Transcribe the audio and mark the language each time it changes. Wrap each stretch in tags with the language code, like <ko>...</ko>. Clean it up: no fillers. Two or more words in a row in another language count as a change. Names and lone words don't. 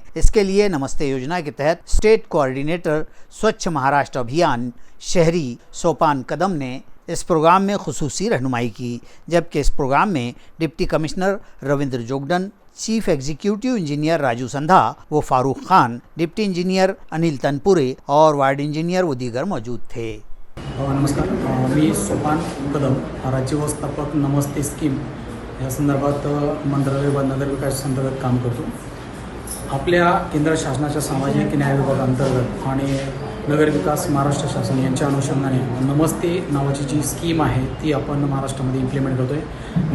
<ur>اس کے لیے نمستے یوجنا کے تحت</ur> <en>state coordinator</en> <ur>سوچھ مہاراشٹر ابھیان شہری سوپان قدم نے اس پروگرام میں خصوصی رہنمائی کی، جبکہ اس پروگرام میں</ur> <en>deputy commissioner</en> <ur>رویندر جوگڈن،</ur> <en>chief executive engineer</en> <ur>راجو سندھا و فاروق خان،</ur> <en>deputy engineer</en> <ur>انیل تنپورے اور</ur> <en>ward engineer</en> <ur>و دیگر موجود تھے۔</ur> <mr>नमस्कार, मी सोपान कदम, राज्य व्यवस्थापक नमस्ते स्कीम या संदर्भात मंत्रालय व नगर विकास अंतर्गत काम करतो। आपल्या केंद्र शासनाच्या सामाजिक न्याय विभागाअंतर्गत आणि नगरविकास महाराष्ट्र शासन यांच्या अनुषंगाने नमस्ते नावाची जी स्कीम आहे ती आपण महाराष्ट्रामध्ये इम्प्लिमेंट करतो आहे.</mr>